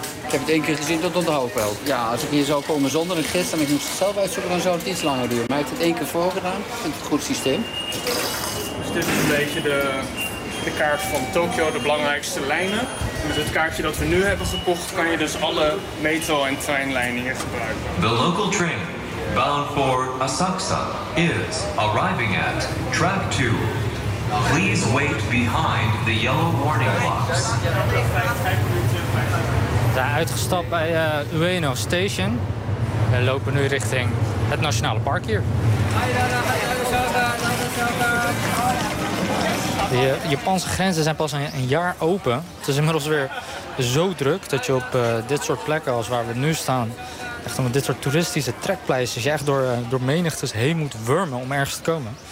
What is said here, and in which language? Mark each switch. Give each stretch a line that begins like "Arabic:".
Dutch: Ik heb het 1 keer gezien, dat onthoud wel. Ja, als ik hier zou komen zonder een gids en ik moest het zelf uitzoeken, dan zou het iets langer duren. Maar ik heb het 1 keer voorgedaan. Ik vind het een goed systeem. Dus dit is een beetje de kaart van Tokio, de belangrijkste lijnen. Met het kaartje dat we nu hebben gekocht, kan je dus alle metro- en treinlijnen hier gebruiken.
English: The local train, bound for Asakusa, is arriving at track 2. Please wait behind the yellow warning box.
Dutch: We zijn uitgestapt bij Ueno Station. We lopen nu richting het Nationale Park hier. De Japanse grenzen zijn pas een jaar open. Het is inmiddels weer zo druk dat je op dit soort plekken als waar we nu staan, echt om dit soort toeristische trekpleisters, je echt door menigtes heen moet wurmen om ergens te komen.